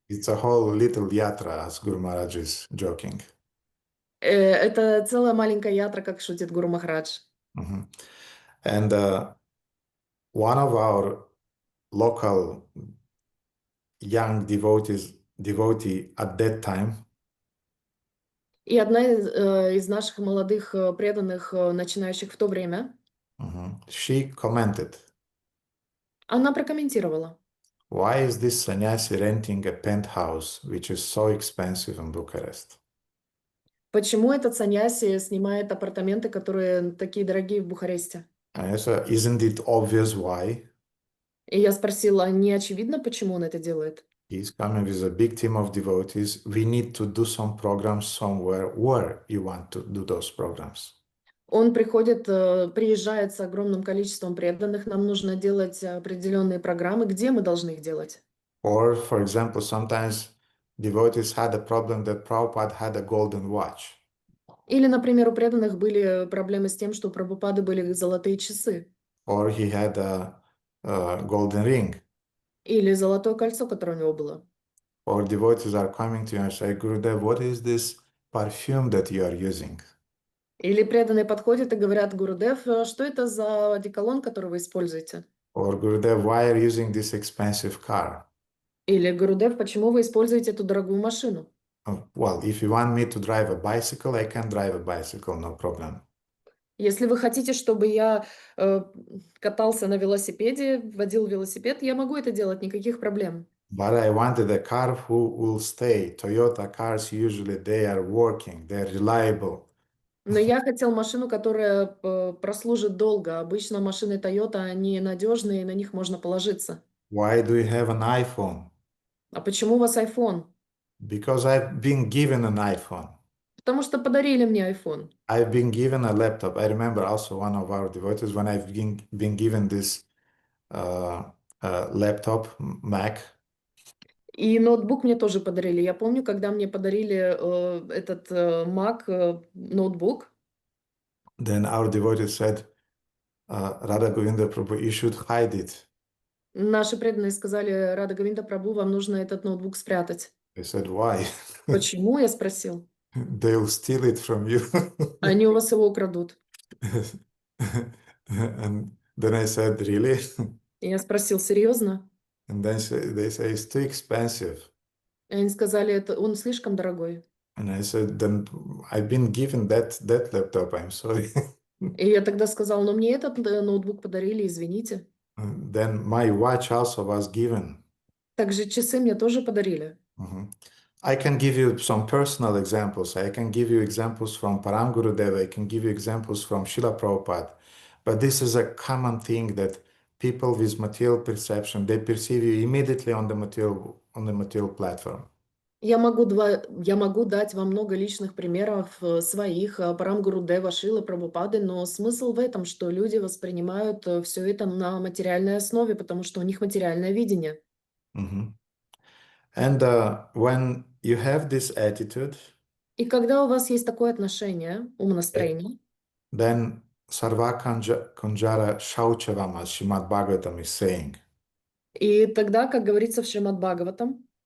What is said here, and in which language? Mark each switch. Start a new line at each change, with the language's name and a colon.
English: It's a whole little yatra, as Guru Maharaj is joking.
Russian: Это целая маленькая ятра, как шутит Гуру Махарадж.
English: And one of our local young devotee at that time,
Russian: И одна из наших молодых преданных, начинающих в то время,
English: she commented,
Russian: она прокомментировала.
English: Why is this sannyasi renting a penthouse, which is so expensive in Bucharest?
Russian: Почему этот саньяси снимает апартаменты, которые такие дорогие в Бухаресте?
English: Isn't it obvious why?
Russian: И я спросила, не очевидно, почему он это делает?
English: He's coming with a big team of devotees. We need to do some programs somewhere. Where you want to do those programs?
Russian: Он приезжает с огромным количеством преданных. Нам нужно делать определенные программы. Где мы должны их делать?
English: Or, for example, sometimes devotees had a problem that Prabhupada had a golden watch.
Russian: Или, например, у преданных были проблемы с тем, что у Прабхупады были золотые часы.
English: Or he had a golden ring.
Russian: Или золотое кольцо, которое у него было.
English: Or devotees are coming to you and say, Gurudev, what is this perfume that you are using?
Russian: Или преданные подходят и говорят: Гурудев, что это за одеколон, который вы используете?
English: Or Gurudev, why are you using this expensive car?
Russian: Или Гурудев, почему вы используете эту дорогую машину?
English: Well, if you want me to drive a bicycle, I can drive a bicycle, no problem.
Russian: Если вы хотите, чтобы я катался на велосипеде, водил велосипед, я могу это делать, никаких проблем.
English: But I wanted a car who will stay. Toyota cars, usually they are working, they're reliable.
Russian: Но я хотел машину, которая прослужит долго. Обычно машины Toyota, они надежные, и на них можно положиться.
English: Why do you have an iPhone?
Russian: А почему у вас iPhone?
English: Because I've been given an iPhone.
Russian: Потому что подарили мне iPhone.
English: I've been given a laptop. I remember also one of our devotees when I've been given this laptop, Mac.
Russian: И ноутбук мне тоже подарили. Я помню, когда мне подарили этот Mac ноутбук,
English: Then our devotee said, Radha Govinda Prabhu, you should hide it.
Russian: наши преданные сказали: Рада Говинда Прабху, вам нужно этот ноутбук спрятать.
English: I said, why?
Russian: Почему? Я спросил.
English: They'll steal it from you.
Russian: Они у вас его украдут.
English: And then I said, really?
Russian: И я спросил: серьезно?
English: And then they say, it's too expensive.
Russian: И они сказали: это он слишком дорогой.
English: And I said, then I've been given that laptop, I'm sorry.
Russian: И я тогда сказал: но мне этот ноутбук подарили, извините.
English: Then my watch also was given.
Russian: Также часы мне тоже подарили.
English: I can give you some personal examples. I can give you examples from Param Gurudeva. I can give you examples from Srila Prabhupada. But this is a common thing that people with material perception, they perceive you immediately on the material platform.
Russian: Я могу дать вам много личных примеров своих, Парам Гурудева, Шрилы Прабхупады, но смысл в этом, что люди воспринимают все это на материальной основе, потому что у них материальное видение.
English: And when you have this attitude,
Russian: И когда у вас есть такое отношение, умонастроение,
English: then Sarva Kunjara Shauchavama, Srimad Bhagavatam is saying
Russian: и тогда, как говорится в Шримад Бхагаватам,